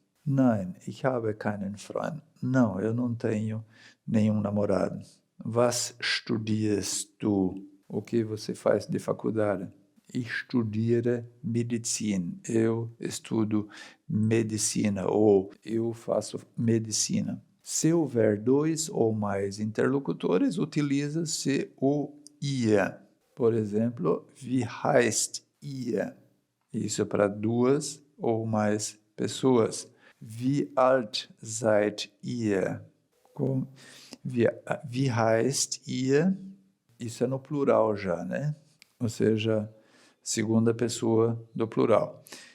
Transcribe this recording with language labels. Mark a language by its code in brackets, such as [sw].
[de] Nein, ich habe keinen Freund. [pt] Não, eu não tenho nenhum namorado. [de] Was studierst du? [pt] O que você faz de faculdade? [de] Ich studiere Medizin. [pt] Eu estudo medicina ou eu faço medicina. Se houver dois ou mais interlocutores, utiliza-se o ihr. Por exemplo, [de] wie heißt ihr? [pt] Isso é para duas ou mais pessoas. [de] Wie alt seid ihr? Wie heißt ihr? [pt] Isso é no plural já, né? Ou seja, segunda pessoa do plural.